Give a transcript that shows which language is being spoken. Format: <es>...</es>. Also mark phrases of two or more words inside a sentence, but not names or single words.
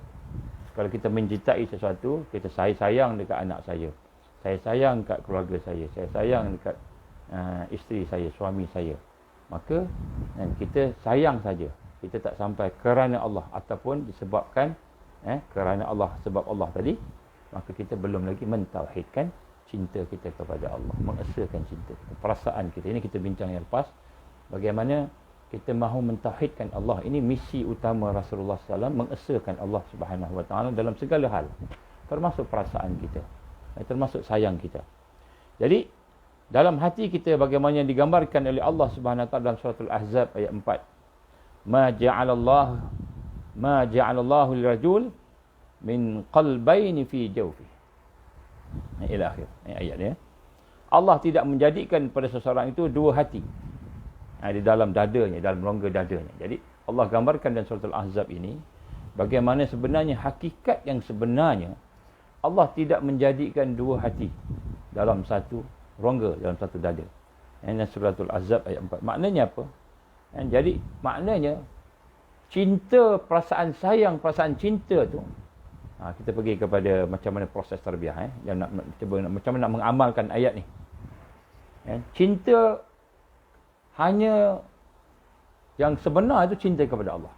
<ms>Kalau kita mencintai sesuatu, kita sayang dekat anak saya sayang dekat keluarga saya sayang dekat isteri saya, suami saya, maka kita sayang saja, kita tak sampai kerana Allah, ataupun disebabkan kerana Allah, sebab Allah tadi, maka kita belum lagi mentauhidkan cinta kita kepada Allah, mengesakan cinta, perasaan kita. Ini kita bincang yang lepas, bagaimana kita mahu mentauhidkan Allah. Ini misi utama Rasulullah SAW, mengesakan Allah</ms> <ar>سبحانه وتعالى</ar> <ms>dalam segala hal, termasuk perasaan kita, termasuk sayang kita. Jadi dalam hati kita, bagaimana yang digambarkan oleh Allah</ms> <ar>سبحانه وتعالى</ar> <ms>dalam surah Al-Ahzab ayat 4,</ms> <ar>ما جعل الله لرجل من قلبين في جوفه, إلى آخر</ar> <ms>ayat dia. Allah tidak menjadikan pada seseorang itu dua hati di dalam dadanya, dalam rongga dadanya. Jadi Allah gambarkan dalam surah Al-Ahzab ini, bagaimana sebenarnya hakikat yang sebenarnya, Allah tidak menjadikan dua hati dalam satu rongga, dalam satu dada. Ini surah Al-Ahzab ayat 4. Maknanya apa? Jadi maknanya cinta, perasaan sayang, perasaan cinta tu, kita pergi kepada macam mana proses tarbiyah, yang nak cuba macam mana nak mengamalkan ayat ni. Cinta hanya yang sebenar itu cinta kepada Allah.</ms>